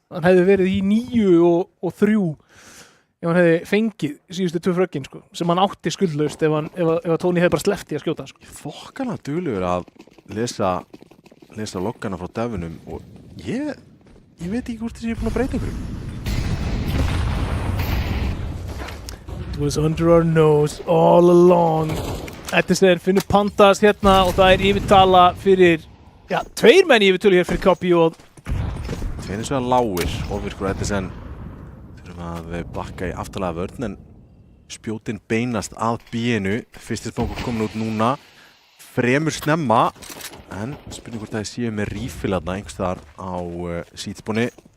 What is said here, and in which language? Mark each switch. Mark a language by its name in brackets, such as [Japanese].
[Icelandic] Hann hefði verið í 9-3 ef hann hefði fengið síðustu 2 fröggin, sko, sem hann átti skuldlaust ef Tony hefði bara sleppt í að skjóta, sko. Þokkalega duglegur að lesa loggana frá definum og ég veit ekki hvort þessi er búin að breyta einhverjum. [English] It was under our nose all along. [Icelandic] Edison finnur Pandas hérna og það er yfirtala fyrir, 2 menn yfirtölu hér fyrir KP og Tveir eins og lágir, Ofvirkur og Edison þurfum að bakka í aftalega vörn en spjótin beinast að B-inu. Fyrsti smókur komin út núna, fremur snemma en spurning hvort það séu með rífilarna einhvers þar á sítspóni.